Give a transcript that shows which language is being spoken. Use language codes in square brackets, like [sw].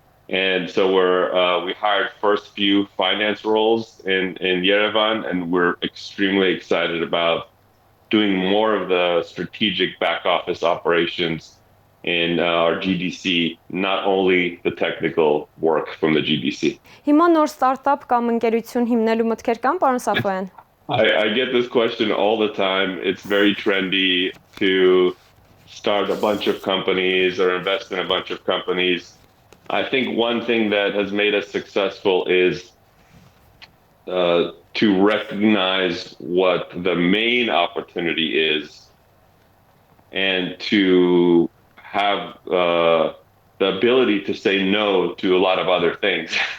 [en] And so we hired first few finance roles in Yerevan, and we're extremely excited about doing more of the strategic back office operations in our GDC, not only the technical work from the GDC. [hy] Հիմա նոր ստարտափ կամ ընկերություն հիմնելու մտքեր կան, պարոն Safoian? [en] I get this question all the time. It's very trendy to start a bunch of companies or invest in a bunch of companies. I think one thing that has made us successful is to recognize what the main opportunity is and to have the ability to say no to a lot of other things.